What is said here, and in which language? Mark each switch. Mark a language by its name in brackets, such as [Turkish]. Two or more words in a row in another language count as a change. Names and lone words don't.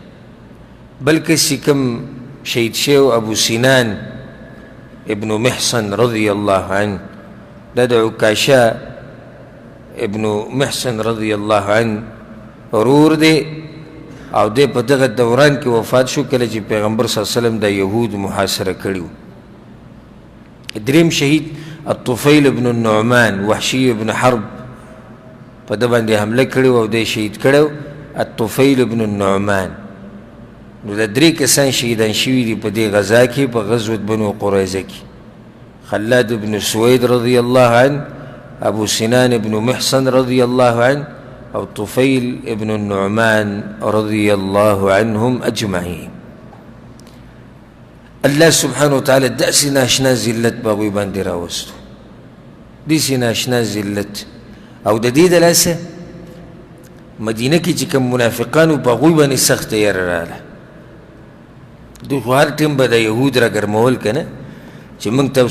[Pashto] بل کس چې کوم شهید شوی و ابو سینان ابن محصن [Arabic] رضی الله عنه [Pashto] دا د عکاشه ابن محصن [Arabic] رضی الله عنه [Pashto] ورور دی او دی په دغه دوران کې وفات شو کله چې پیغمبر [Arabic] صلی الله علیه وسلم [Pashto] د یهود محاصره کړي وو دریم شهید الطفیل بن النعمان وحشی بن حرب په ده باندې حمله کړې او دی شهید کړی الطفیل بن النعمان نو د 3 کسان شهیدان شوي دي په دې غزا کې په غزوة بنو قریظه کې خلاد بن سوید [Arabic] رضی الله عنه [Pashto] ابو سنان بن محصن [Arabic] رضی الله عنه [Pashto] او طفیل ابن النعمان [Arabic] رضی الله عنهم اجمعین [Pashto] الله [Arabic] سبحانه وتعالی [Pashto] داسې ناشنا ذلت په هغوی باندې راوستو داسې ناشنا ذلت او د دې د لاسه مدینه کې چې کوم منافقانو په هغوی باندې سخته یره راغله دوی خو هر ټیم به د یهود را ګرمول که نه چې موږ ته